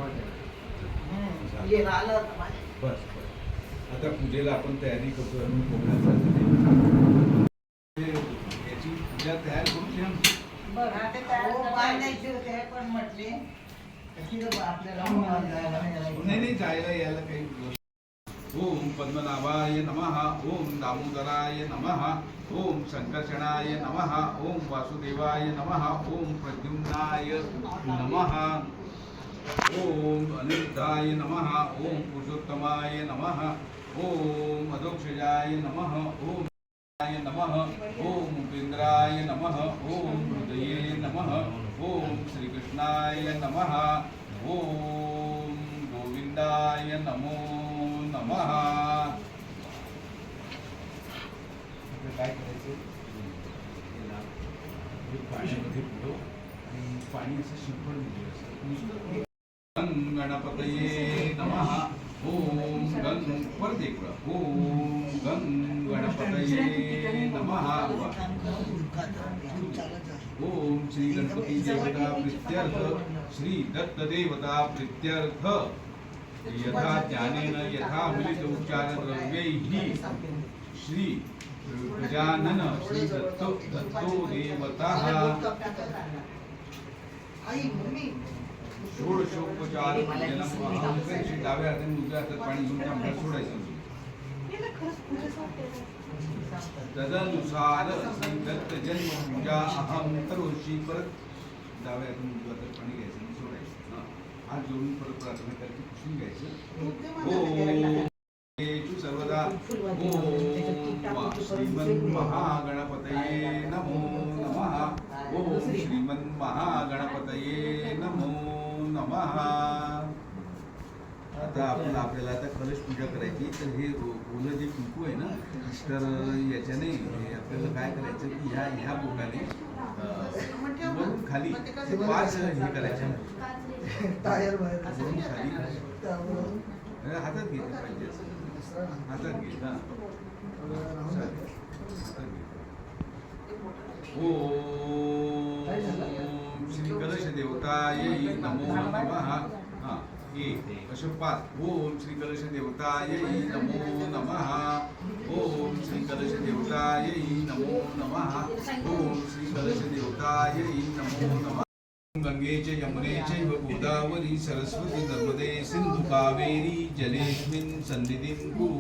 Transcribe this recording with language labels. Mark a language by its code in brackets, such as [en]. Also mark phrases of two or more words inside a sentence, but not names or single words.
[mr] हे आलं होतं माझ्या. बस आता पूजेला आपण तयारी करतो याची पूजा तयार करून ठेवा. हो, पाय द्यायचे होते पण म्हटले तिथं आपल्याला होणार जायला नाही जायला. नाही जायला यायला काही [sa] ओम पद्मनाभाय नमः ओम दामोदराय नमः ओम संकर्षणाय नमः ओम वासुदेवाय नमः ओम प्रद्युम्नाय नमः ओम अनिरुद्धाय नमः ओम पुरुषोत्तमाय नमः ओम अधोक्षजाय नमः ओम नमः ओम उपेन्द्राय नमः ओम हृदये नमः ओम श्रीकृष्णाय नमः ओम गोविंदाय नमो नमः. [mr] काय करायचं पाण्यामध्ये बुडव आणि पाणी असं शिंपड [sa] गणपतये नमः ओम गण [mr] परत एक वेळा [sa] ओम गण गणपतये नमः ओम श्री गणपती देवता प्रीत्यर्थ श्री दत्त देवता प्रीत्यर्थ यथा ज्ञानेन यथा मिलित उच्चार द्रव्यैः श्री गजानन श्री दत्तो देवताः [mr] आई मम्मी [sa] षोडशोपचार पूजनम महांकर्षी [mr] डाव्या हाताने उजव्या हातात पाणी घेऊन आपल्याला सोडायचं. [sa] तदनुसार श्री दत्त जन्म पूजा अहम करोषी. [mr] परत डाव्या हाताने उजव्या हातात पाणी घ्यायचं आणि सोडायचं. हात जोडून परत प्रार्थना करायची, पुसून घ्यायचं. [sa] ओम सर्वदा ओम श्रीमन्महागणपतये नमो नमः ओम श्रीमन्महागणपतये नमो नमः. [mr] आता आपल्याला आता कलश पूजा करायची. तर हे ओलं जे कुंकू आहे ना तर याच्याने आपल्याला काय करायचं की ह्या बोटाने वरून खाली 5 हे करायचे टायर बाहेर वरून खाली हातात घेतलं पाहिजे. हातात घे ना. हातात घे. [sa] ओम श्री कलश देवताय नमो नमः. [mr] हा असे 5. [sa] ओम श्री कलश देवताय नमो नमः ओम श्री कलश देवताय नमो नमः ओम श्री कलश देवताय नमो नमः. गंगे च यमुने चैव गोदावरी सरस्वती नर्मदे सिंधु कावेरी जलेस्मिन् सन्निधिं कुरु.